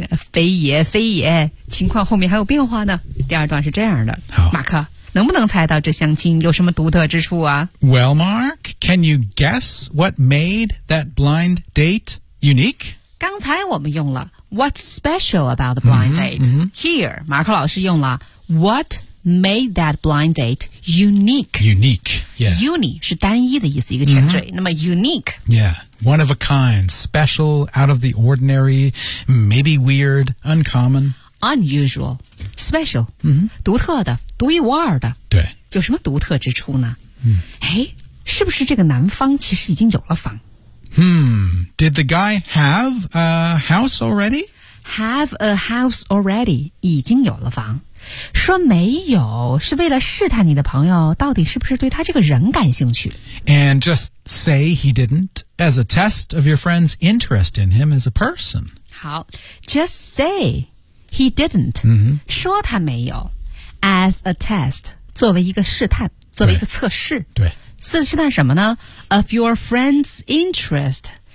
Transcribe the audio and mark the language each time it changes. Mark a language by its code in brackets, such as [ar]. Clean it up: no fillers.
[zh] 非也非也，情况后面还有变化呢。第二段是这样的，好，马克能不能猜到这相亲有什么独特之处啊 [en] ？Well, Mark, can you guess what made that blind date unique? [zh] 刚才我们用了。 [en] What's special about the blind date? Here, [zh] 马克老师用了 [en] What made that blind date unique? Unique, yeah. [zh] Uni 是单一的意思，一个前缀。那么 [en] unique, yeah, one of a kind, special, out of the ordinary, maybe weird, uncommon, unusual, special, [zh] 独特的，独一无二的。对，有什么独特之处呢？是不是这个男方其实已经有了房？ [en] Did the guy have a house already? Have a house already? [zh] 已经有了房。说没有是为了试探你的朋友到底是不是对他这个人感兴趣。 [en] And just say he didn't as a test of your friend's interest in him as a person. [zh] 好 , [en] just say he didn't, [zh] 说他没有 [en] as a test, [zh] 作为一个试探作为一个测试。对。试探什么呢 [en] ?Of your friend's interest.